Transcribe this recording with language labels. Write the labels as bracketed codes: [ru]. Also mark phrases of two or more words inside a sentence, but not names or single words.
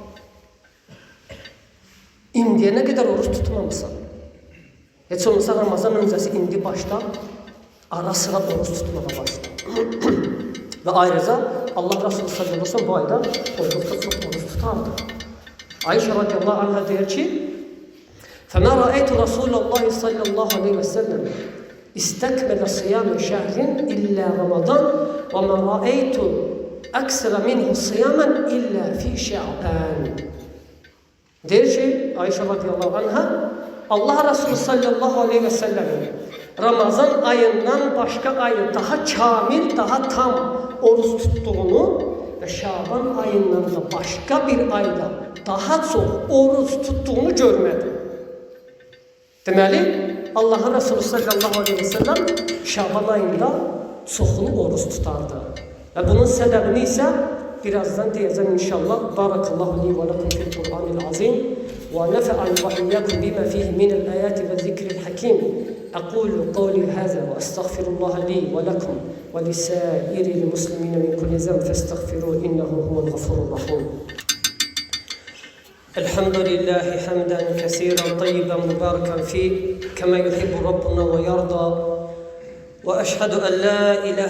[az] İndiyə nə qədər oruç tutmamısan? Heç olmasa Ramazan öncəsi indi başla, ara sıra oruç tutmağa başla. Və ayrıca Allah Resulü [ar] صلى الله عليه وسلم [az] bu ayda olduqca çox oruç tutardı. Ayşə [ar] رضي الله عنها [az] deyir ki, [ar] فَمَا رَأَيْتُ رَسُولَ اللّٰهِ صَلَّى اللّٰهُ عَلَيْهِ وَسَلَّمْ اِسْتَكْمَلَ صِيَامِ شَهْرٍ إِلَّا رَمَضَانَ وَمَا رَأَيْتُ أَكْسَرَ مِنْهُ صِيَامًا إِلَّا فِي شَعْبَانِ. [az] Deyir ki, Ayşə [ar] رضي الله عنها, [az] Allah Resulü [ar] صلى الله عليه وسلم [az] Ramazan ayından başqa ayı daha kamil, daha tam oruç tuttuğunu və Şaban ayından da başqa bir ayda daha çox oruç tuttuğunu görmədi. Deməli, Allah Resulü [ar] صلى الله عليه وسلم [az] Şaban ayında çoxlu oruç tutardı. Və bunun səbəbini isə birazdan deyəcəm inşallah. [ar] بارك الله لي ولكم في القرآن العظيم ونفعنا وإياكم بما فيه من الآيات والذكر الحكيم. أقول قولي هذا وأستغفر الله لي ولكم ولسائر المسلمين من كل ذنب فاستغفروه إنه هو الغفور الرحيم. الحمد لله حمدا كثيرا طيبا مباركا فيه كما يحب ربنا ويرضى وأشهد أن لا إله